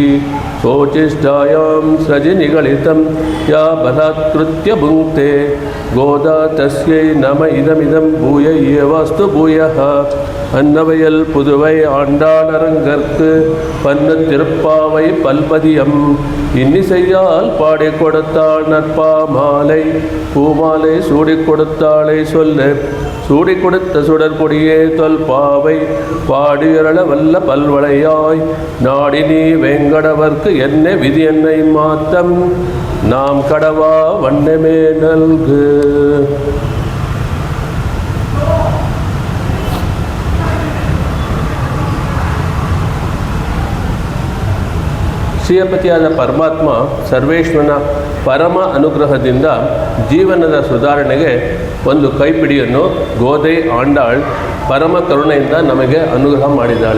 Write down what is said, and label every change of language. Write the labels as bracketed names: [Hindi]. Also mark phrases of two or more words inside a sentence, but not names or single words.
[Sanskrit] सोचिष्टायां सृजनिगलितं या बलात्कृत्य भुङ्क्ते गोदा तस्यै नम इदमिदं भूय एवास्तु भूयः. [Tamil] அன்னவயல் புதுவை ஆண்டாளரங்கற்கு பன்னு திருப்பாவை பல்பதியம் இன்னிசையால் பாடி கொடுத்தாள் நற்பா மாலை பூமாலை சூடி கொடுத்தாளை சொல்ல சூடி கொடுத்த சுடற்கொடியே தொல் பாவை பாடியரள வல்ல பல்வளையாய் நாடி நீ வெங்கடவர்க்கு என்ன விதி என்னை மாத்தம் நாம் கடவா வண்ணமே நல்கு. [Kannada] ಶ್ರೀಯಪತಿಯಾದ ಪರಮಾತ್ಮ ಸರ್ವೇಶ್ವರನ ಪರಮ ಅನುಗ್ರಹದಿಂದ ಜೀವನದ ಸುಧಾರಣೆಗೆ ಒಂದು ಕೈಪಿಡಿಯನ್ನು ಗೋದೈ ಆಂಡಾಳ್ ಪರಮ ಕರುಣೆಯಿಂದ ನಮಗೆ ಅನುಗ್ರಹ ಮಾಡಿದ್ದಾಳೆ.